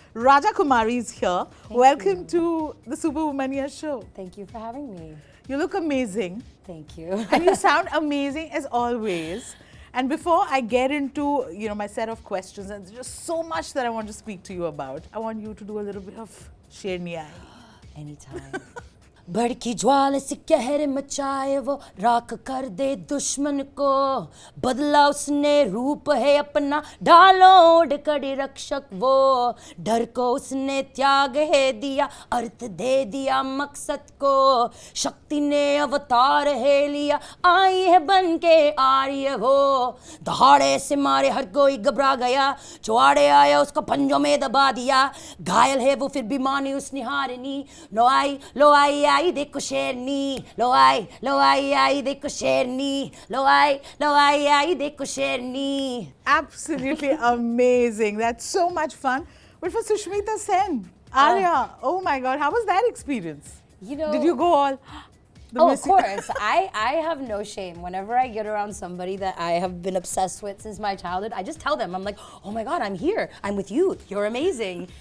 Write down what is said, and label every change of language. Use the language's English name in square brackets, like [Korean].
[English] Rajakumari is here. Welcome to the Superwomania show. Thank you for having me. You look amazing. Thank you. And you sound amazing as always. And before I get into, my set of questions, and there's just so much that I want to speak to you about, I want you to do a little bit of Sherni Aayi. Anytime. [Hindi] भड़की ज्वाल से कहर मचाए वो राख कर दे दुश्मन को बदला उसने रूप है अपना ढालो ओढ़ कड़ी रक्षक वो डर को उसने त्याग है दिया अर्थ दे दिया मकसद को शक्ति ने अवतार है लिया आई है बन के आर्य वो दहाड़े से मारे हर कोई घबरा गया जो आड़े आया उसको पंजों में दबा दिया घायल है वो फिर भी मानी उसने हारनी लो आई आई देखो शेरनी लो आई देखो शेरनी लो आई देखो शेरनी. [English] Absolutely amazing. That's so much fun. But for Sushmita Sen, Aarya, oh my God, how was that experience? Did you go all... Of course. I have no shame. Whenever I get around somebody that I have been obsessed with since my childhood, I just tell them, I'm like, oh my God, I'm here. I'm with you. You're amazing.